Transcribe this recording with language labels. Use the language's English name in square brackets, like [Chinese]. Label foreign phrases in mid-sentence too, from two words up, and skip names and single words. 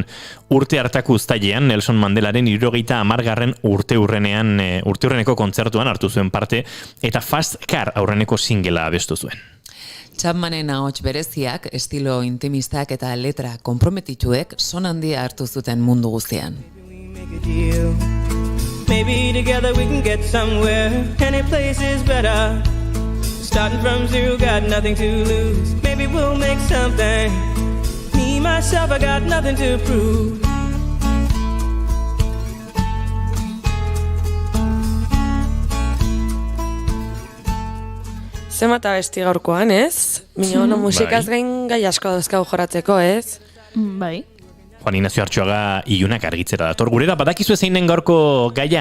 [Basque] Urte hartako uztailean Nelson Mandelaren 70. urteurreneko kontzertuan hartu zuen parte eta Fast Car aurreneko singela abestu zuen. Chapmanen ahots bereziak, estilo intimistak eta letra konprometituek son handia hartu zuten mundu guztian. [English] Maybe together we can get somewhere. Any place is better. Starting from zero, got nothing to lose. Maybe we'll make something. Me, myself, I got nothing to prove. [Basque] Zenbat abesti gaurkoan, ez? Mina musikaz gain gai asko dauzkagu joratzeko, ez? Bai. Juan Ignacio Artxoaga ilunak argitzera dator. Gurera, badakizu zein den gaurko gaia?